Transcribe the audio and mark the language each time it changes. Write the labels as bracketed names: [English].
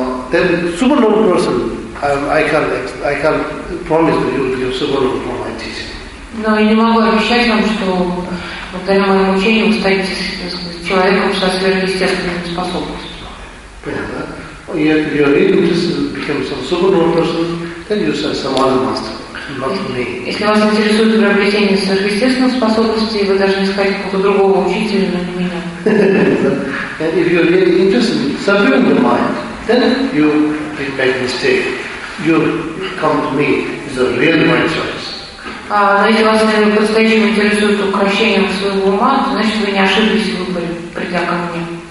[English] Then supernormal person, I can't promise that you will be a supernormal from my teaching. [Russian] No, я не могу обещать вам, что благодаря моему учению вы станете человеком со сверхъестественными способностями. Понятно. [English] If you're able to become some supernormal person, then you serve some other master, not me. [Russian] Если вас интересует приобретение сверхъестественных способностей, вы должны искать какого-то другого учителя, но не меня. [English] And if you're really interested in subduing your mind, then you make mistake. You come to me is a real right choice. [Russian] Но если вас по-настоящему интересует укрощением своего ума, значит, вы не ошиблись в выборе, придя ко мне.